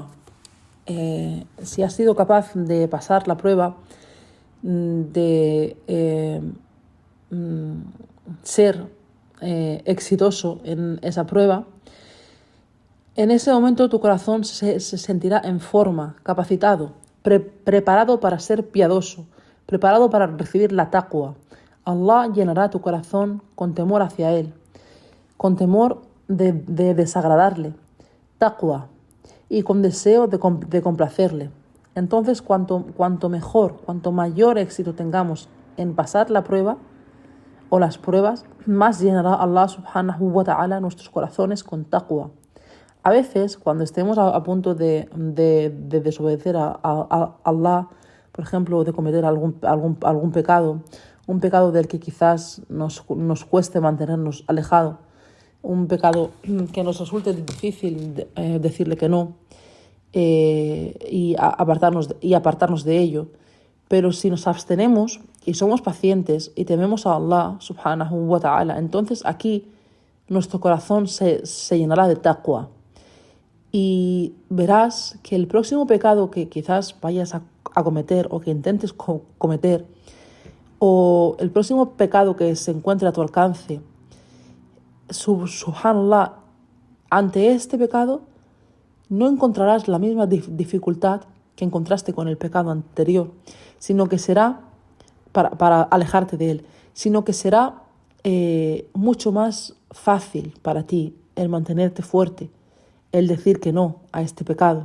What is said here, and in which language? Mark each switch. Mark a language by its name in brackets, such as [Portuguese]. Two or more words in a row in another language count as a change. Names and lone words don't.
[Spanish] Si has sido capaz de pasar la prueba, de ser exitoso en esa prueba, en ese momento tu corazón se sentirá en forma, capacitado, preparado para ser piadoso, preparado para recibir la taqwa. Allah llenará tu corazón con temor hacia Él, con temor de desagradarle, taqwa, y con deseo de complacerle. Entonces, cuanto mejor, cuanto mayor éxito tengamos en pasar la prueba o las pruebas, más llenará Allah [Arabic] سبحانه وتعالى [Spanish] nuestros corazones con taqwa. A veces, cuando estemos a punto de desobedecer a Allah, por ejemplo, de cometer algún pecado, un pecado del que quizás nos cueste mantenernos alejados, un pecado que nos resulte difícil decirle que no, y apartarnos de ello. Pero si nos abstenemos y somos pacientes y tememos a Allah [Arabic] سبحانه وتعالى, [Spanish] entonces aquí nuestro corazón se llenará de taqwa. Y verás que el próximo pecado que quizás vayas a cometer o que intentes cometer, o el próximo pecado que se encuentre a tu alcance, subhanallah, ante este pecado no encontrarás la misma dificultad que encontraste con el pecado anterior, sino que será, para alejarte de él, sino que será mucho más fácil para ti el mantenerte fuerte, el decir que no a este pecado.